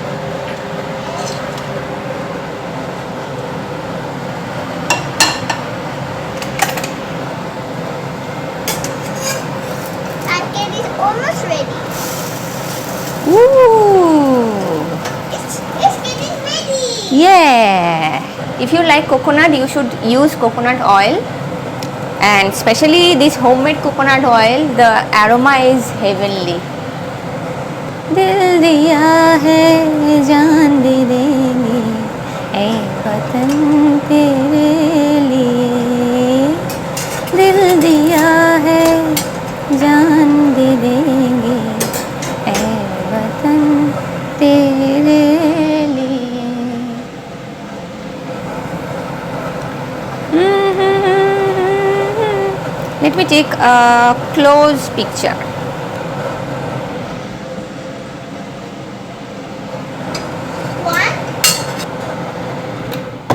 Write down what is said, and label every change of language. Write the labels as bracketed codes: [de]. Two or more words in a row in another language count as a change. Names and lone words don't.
[en] Pancake is almost ready. Ooh. It's getting ready. Yeah. If you like coconut, you should use coconut oil. And especially this homemade coconut oil, the aroma is heavenly. [hi] दिल दिया है जान दे देंगे ऐ वतन तेरे लिए दिल दिया है जान दे देंगे ऐ वतन तेरे लिए. [en] Let me take a close picture. One,